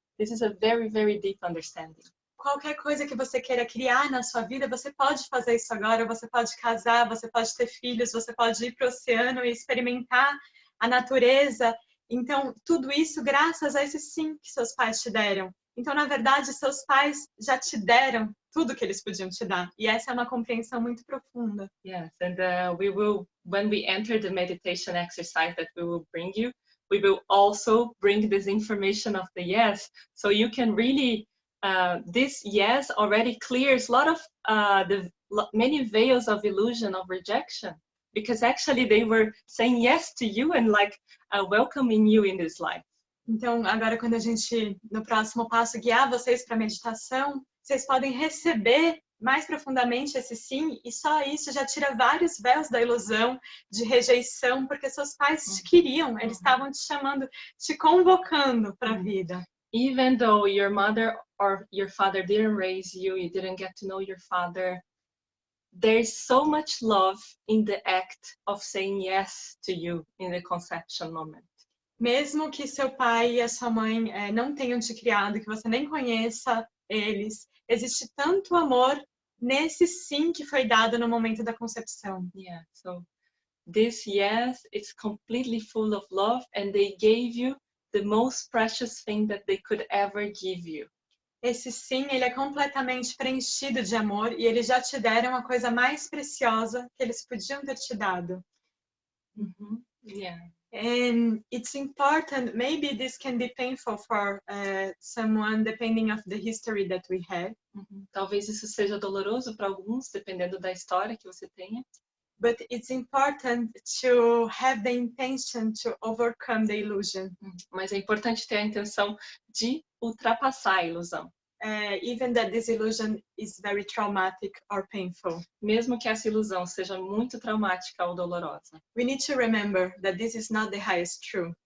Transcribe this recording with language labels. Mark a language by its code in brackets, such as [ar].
[en] This is a very, very deep understanding. [pt] Qualquer coisa que você queira criar na sua vida, você pode fazer isso agora, você pode casar, você pode ter filhos, você pode ir para o oceano e experimentar a natureza. Então, tudo isso graças a esse sim que seus pais te deram. Então, na verdade, seus pais já te deram tudo que eles podiam te dar. E essa é uma compreensão muito profunda. [en] Yes, and we will, when we enter the meditation exercise that we will bring you, we will also bring this information of the yes, so you can really, this yes already clears a lot of many veils of illusion of rejection, because actually they were saying yes to you and like welcoming you in this life. [pt] Então, agora quando a gente, no próximo passo, guiar vocês para a meditação, vocês podem receber mais profundamente esse sim, e só isso já tira vários véus da ilusão, de rejeição, porque seus pais te queriam, eles estavam te chamando, te convocando para a vida. [en] Even though your mother or your father didn't raise you, you didn't get to know your father, there's so much love in the act of saying yes to you in the conception moment. [pt] Mesmo que seu pai e a sua mãe não tenham te criado, que você nem conheça eles, existe tanto amor nesse sim que foi dado no momento da concepção. [en] Yeah, so this yes, it's completely full of love, and they gave you the most precious thing that they could ever give you. [pt] Esse sim, ele é completamente preenchido de amor e eles já te deram a coisa mais preciosa que eles podiam ter te dado. [en] Yeah. And it's important, maybe this can be painful for someone depending of the history that we have. [pt] Talvez isso seja doloroso para alguns, dependendo da história que você tenha. [en] But it's important to have the intention to overcome the illusion. [pt] Mas é importante ter a intenção de ultrapassar a ilusão. [en] Even that this illusion is very traumatic or painful. [pt] Mesmo que essa ilusão seja muito traumática ou dolorosa. [en] We need to remember that this is not the highest truth.